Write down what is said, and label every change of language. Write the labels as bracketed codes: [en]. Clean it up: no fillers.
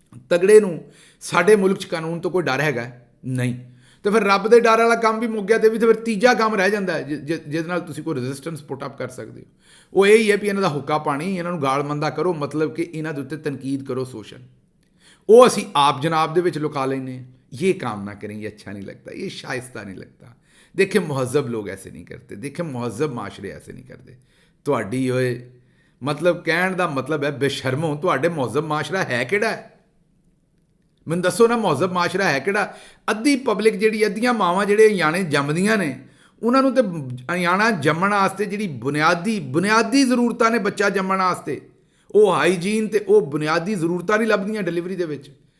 [pa] ਤਗੜੇ ਨੂੰ ਸਾਡੇ ਮੁਲਕ 'ਚ ਕਾਨੂੰਨ ਤੋਂ ਕੋਈ ਡਰ ਹੈਗਾ? ਨਹੀਂ। ਤੇ ਫਿਰ ਰੱਬ ਦੇ ਡਰ ਵਾਲਾ ਕੰਮ ਵੀ ਮੁੱਕ ਗਿਆ, ਤੇ ਵੀ ਤੇ ਫਿਰ ਤੀਜਾ ਕੰਮ ਰਹਿ ਜਾਂਦਾ ਹੈ ਜਿਹਦੇ ਨਾਲ ਤੁਸੀਂ ਕੋਈ ਰੈਜ਼ਿਸਟੈਂਸ ਪੁੱਟ ਅਪ ਕਰ ਸਕਦੇ ਹੋ। ਉਹ ਇਹ ਹੀ ਹੈ ਵੀ ਇਹਨਾਂ ਦਾ ਹੁੱਕਾ ਪਾਣੀ, ਇਹਨਾਂ ਨੂੰ ਗਾਲ ਮੰਦਾ ਕਰੋ, ਮਤਲਬ ਕਿ ਇਹਨਾਂ ਦੇ ਉੱਤੇ ਤਨਕੀਦ ਕਰੋ ਸੋਸ਼ਲ। ਉਹ ਅਸੀਂ ਆਪ ਜਨਾਬ ਦੇ ਵਿੱਚ ਲੁਕਾ ਲੈਂਦੇ हैं। [hi] ये काम ना करें, ये अच्छा नहीं लगता, ये शाइस्ता नहीं लगता। देखे महज़ब लोग ऐसे नहीं करते, देखे महज़ब माशरे ऐसे नहीं करते। [pa] ਤੁਹਾਡੀ ਓਏ ਮਤਲਬ ਕਹਿਣ ਦਾ ਮਤਲਬ ਹੈ ਬੇਸ਼ਰਮੋ, ਤੁਹਾਡੇ ਮਹਜ਼ਬ ਮਾਸ਼ਰਾ ਹੈ ਕਿਹੜਾ? ਮੈਨੂੰ ਦੱਸੋ ਨਾ, ਮਹਜ਼ਬ ਮਾਸ਼ਰਾ ਹੈ ਕਿਹੜਾ? ਅੱਧੀ ਪਬਲਿਕ ਜਿਹੜੀ, ਅੱਧੀਆਂ ਮਾਵਾਂ ਜਿਹੜੇ ਨਿਆਣੇ ਜੰਮਦੀਆਂ ਨੇ, ਉਹਨਾਂ ਨੂੰ ਤੇ ਨਿਆਣਾ ਜੰਮਣ ਵਾਸਤੇ ਜਿਹੜੀ ਬੁਨਿਆਦੀ ਜ਼ਰੂਰਤਾਂ ਨੇ ਬੱਚਾ ਜੰਮਣ ਵਾਸਤੇ, ਉਹ ਹਾਈਜੀਨ ਤੇ ਉਹ ਬੁਨਿਆਦੀ ਜ਼ਰੂਰਤਾਂ ਨਹੀਂ ਲੱਭਦੀਆਂ ਡਿਲੀਵਰੀ ਦੇ ਵਿੱਚ।